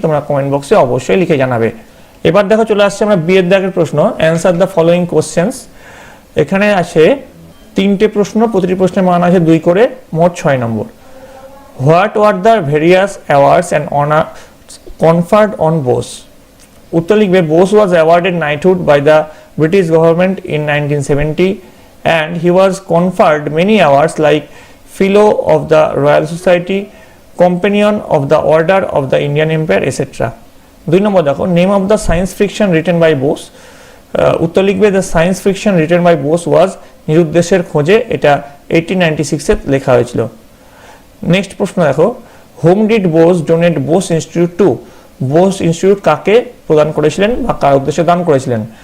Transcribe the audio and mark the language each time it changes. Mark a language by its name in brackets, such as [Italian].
[Bangla] তোমরা কমেন্ট বক্সে অবশ্যই লিখে জানাবে। এবার দেখো, চলে আসছে আমরা বিয়ের দাগের প্রশ্ন। [English] Answer the following questions. [Bangla] এখানে আছে 3টে প্রশ্ন, প্রতিটি প্রশ্নের মান আছে 2 করে, মোট 6 নম্বর। [English] What were the various awards and honour conferred on Bose? [Bangla] উত্তর লিখবে, [English] Bose was awarded knighthood by the British government in 1970 and he was conferred many awards like Fellow of the Royal Society, Companion of the Order of the Indian Empire, etc. [Bangla] 2 নম্বর দেখো, [English] Name of the science fiction written by Bose. [Bangla] উত্তর লিখবে, [English] the science fiction written by Bose was নিরুদ্দেশের খোঁজে, [Bangla] এটা 1896-এ লেখা হয়েছিল। Next প্রশ্ন দেখো, [English] Whom did Bose donate Bose Institute to? [Bangla] Bose institute কাকে প্রদান করেছিলেন বা কার উদ্দেশ্যে দান করেছিলেন?